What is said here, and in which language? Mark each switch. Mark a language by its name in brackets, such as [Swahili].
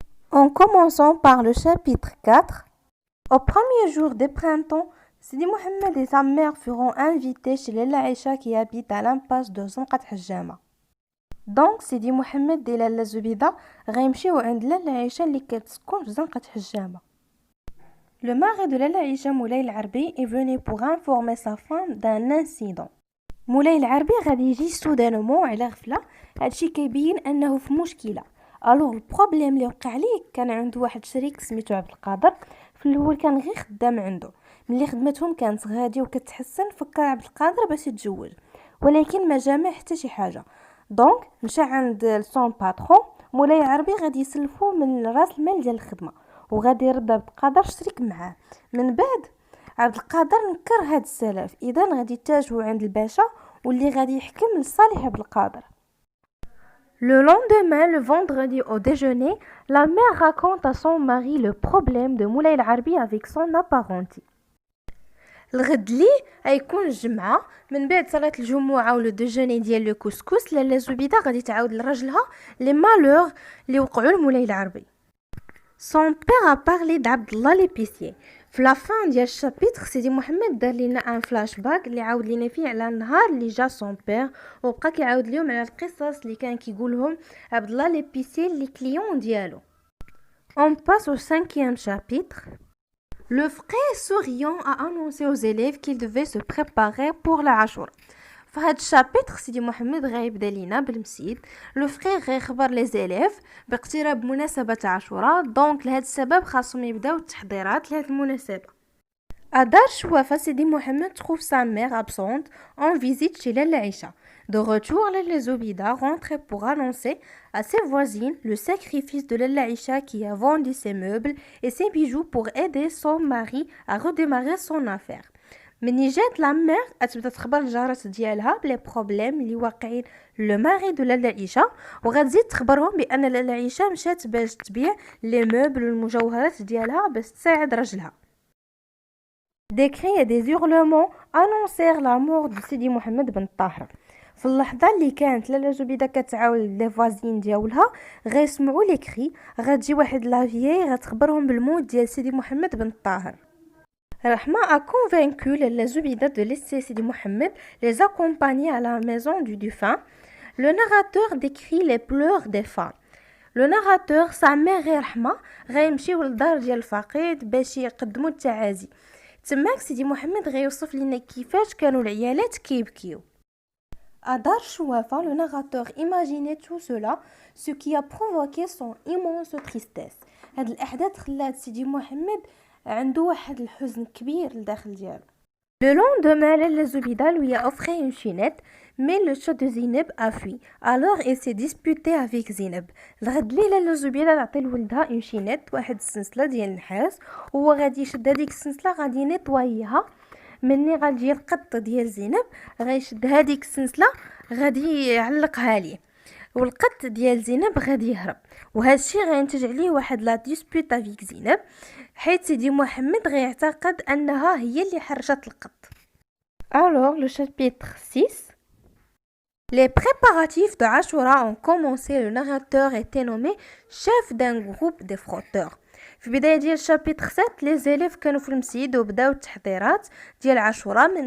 [French] En commençant par le chapitre 4, au premier jour des printemps, Sidi Mohamed et sa mère furent invités chez Lalla Aïcha qui habite à l'impasse de Zanqat Hajjama. [Arabic] دونك سيدي محمد ديال لاله زبيده غيمشيو عند لاله عائشه اللي كتسكن في زنقه حجامه. [French] Le mari de لاله عائشه مولاي العربي est venu pour informer sa femme d'un incident. [Arabic] مولاي العربي غادي يجي سودانمون على غفله، هادشي كيبين انه في مشكله. الوغ البروبليم اللي وقع ليه كان عنده واحد شريك سميتو عبد القادر، في الاول كان غير خدام عنده، ملي خدمتهم كانت غاديه وكتحسن فكر عبد القادر باش يتزوج، ولكن ما جامع حتى شي حاجه. دونك مشى عند سون باترون مولاي العربي غادي يسلفو من راس المال ديال الخدمه وغادي يرد عبد القادر شريك معاه. من بعد عبد القادر نكر هاد السلف، اذا غادي يتجهوا عند الباشا واللي غادي يحكم لصالح عبد القادر. [French] Le lendemain, le vendredi au déjeuner, la mère raconte à son mari le problème de Moulay el-Arbi avec son apprenti. [Arabic] الغد لي غيكون الجمعه من بعد صلاه الجمعه ولا دوجوني ديال لو كسكس لاله زبيده غادي تعاود لراجلها لي مالور اللي وقعوا لمولاي العربي. [French] Son père a parlé d'Abd Allah l'épicier. [Arabic] في لا فان ديال الشابيتر سيدي محمد دار لينا ان فلاش باك اللي عاود لينا فيه على النهار اللي جا سون بير وبقى كيعاود ليهم على القصص اللي كان كيقولهم عبد الله لépicier لي كليون ديالو. [French] On passe au 5e chapitre. Le frère souriant a annoncé aux élèves qu'ils devaient se préparer pour la Ashura. [Arabic] في هذا الشابيتر سيدي محمد غيبدا لينا بالمسيد. لو فرير غيخبر لي زيليف باقتراب مناسبه عاشوراء، دونك لهذا السبب خاصهم يبداو التحضيرات لهذه المناسبه. [French] Adar Chouafa Sidi Mohamed trouve sa mère absente en visite chez Lalla Aïcha. De retour, Lalla Zoubida rentre pour annoncer à ses voisines le sacrifice de Lalla Aïcha qui a vendu ses meubles et ses bijoux pour aider son mari à redémarrer son affaire. [Arabic] مني جات لا مير غتبدا تخبر الجارات ديالها بلي بروبليم اللي واقعين لو ماري دو لاله عيشه، وغتزيد تخبرهم بان لاله عيشه مشات باش تبيع لي موبل والمجوهرات ديالها باش تساعد راجلها. [French] Des cris et des hurlements annoncèrent la mort de Sidi Mohamed Ben Tahir. [Arabic] في اللحظه اللي كانت لاله زبيده كتعاول لي فوازين ديالها غيسمعوا لي كري، غتجي واحد لافيي غتخبرهم بالموت ديال سيدي محمد بن طاهر. [French] Rahma a convaincu les Zoubida de laisser Sidi Mohamed les accompagner à la maison du défunt. Le narrateur décrit les pleurs des femmes. Le narrateur, sa mère Rahma, [Arabic] غيمشيو للدار ديال الفقيد باش يقدموا التعازي. تماك سيدي محمد غيوصف لنا كيفاش كانوا العيالات كيبكيو. [French] Adar Chouafa, le narrateur, imaginait tout cela, ce qui a provoqué son immense tristesse. [Arabic] هاد الأحداث خلات سيدي محمد عنده واحد الحزن كبير لداخل ديالو. [French] Le lendemain, Lalla Zoubida lui a offert une chinette, mais le chat de Zineb a fui. Alors il s'est disputé avec Zineb. [Arabic] الغد لي لاله زبيده تعطي لولدها اون شينيت، واحد السلسله ديال النحاس، وهو غادي يشد هذيك السلسله غادي ينيطويها. مني غادي القط ديال زينب غيشد هذيك السلسله غادي يعلقها ليه، والقط ديال زينب غادي يهرب، وهذا الشيء غينتج عليه واحد لا ديسبوت افيك زينب، حيت سيدي محمد غيعتقد انها هي اللي حرشت القط. [French] Alors le chapitre 6. Les préparatifs de Ashura ont commencé. Le narrateur était nommé chef d'un groupe de frotteurs. [Arabic] في بداية ديال الشابيتر 7 لي زيليف كانوا في المسجد وبداو التحضيرات ديال عاشوراء.